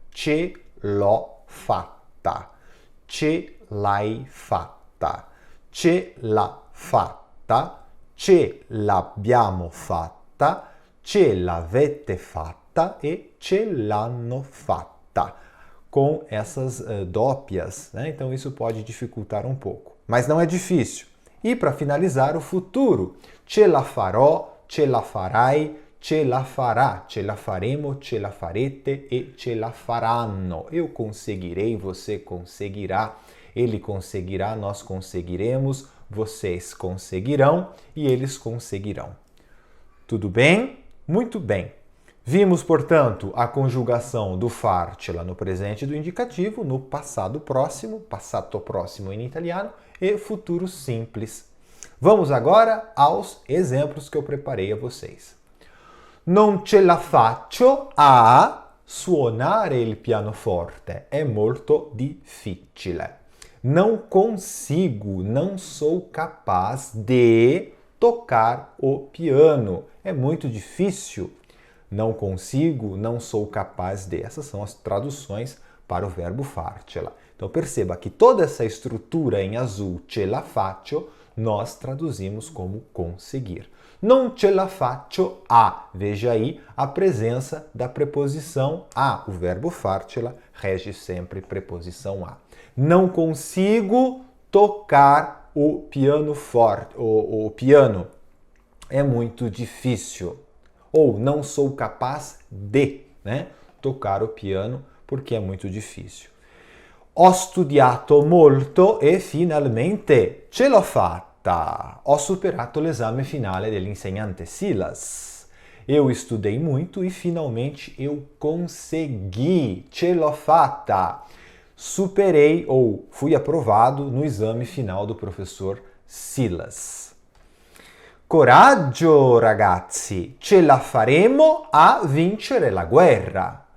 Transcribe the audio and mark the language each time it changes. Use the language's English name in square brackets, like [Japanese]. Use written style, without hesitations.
[Italian] Ce l'ho fatta, ce l'hai fatta, ce l'ha fatta, ce l'abbiamo fatta, ce l'avete fatta e ce l'hanno fatta. [Portuguese] Com essas dópias, né? Então isso pode dificultar um pouco. Mas não é difícil. E para finalizar, o futuro. [Italian] Ce la farò, ce la farai, ce la farà, ce la faremo, ce la farete e ce la faranno. [Portuguese] Eu conseguirei, você conseguirá, ele conseguirá, nós conseguiremos, vocês conseguirão e eles conseguirão. Tudo bem? Muito bem. Vimos, portanto, a conjugação do farcela no presente do indicativo, no passado próximo, passato próximo em italiano, e futuro simples. Vamos agora aos exemplos que eu preparei a vocês. [Italian] Non ce la faccio a suonare il pianoforte. È molto difficile. [Portuguese] Não consigo, não sou capaz de tocar o piano. É muito difícil. Não consigo, não sou capaz de. Essas são as traduções para o verbo farcela. Então perceba que toda essa estrutura em azul, [Italian] ce la faccio, [Portuguese] nós traduzimos como conseguir. [Italian] Non ce la faccio a. [Portuguese] Veja aí a presença da preposição a. O verbo farcela rege sempre preposição a. Não consigo tocar o piano forte. O piano é muito difícil. Ou não sou capaz de, né, tocar o piano porque é muito difícil. [Italian] Ho studiato molto e finalmente ce l'ho fatta. Ho superato l'esame finale dell'insegnante Silas. [Portuguese] Eu estudei muito e finalmente eu consegui. [Italian] Ce l'ho fatta. [Portuguese] Superei ou fui aprovado no exame final do professor Silas. [Italian] Coraggio, ragazzi! Ce la faremo a vincere la guerra.